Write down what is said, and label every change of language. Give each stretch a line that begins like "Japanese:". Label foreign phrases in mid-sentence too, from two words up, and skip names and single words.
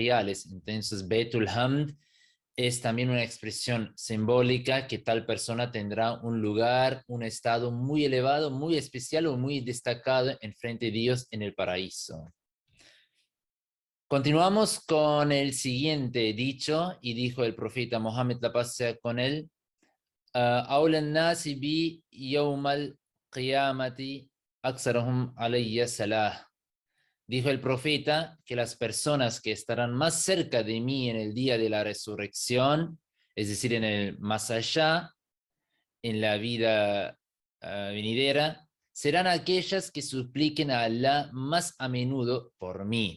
Spanish: Entonces, Betul Hamd es también una expresión simbólica que tal persona tendrá un lugar, un estado muy elevado, muy especial o muy destacado en frente de Dios en el paraíso. Continuamos con el siguiente dicho, y dijo el profeta Mohammed, la paz sea con él:
Arabic: أولى الناس بي يوم القيامة أكثرهم علي صلاة.
Spanish: Dijo el profeta que las personas que estarán más cerca de mí en el día de la resurrección, es decir, en el más allá, en la vida venidera, serán aquellas que supliquen a Allah más a menudo por mí.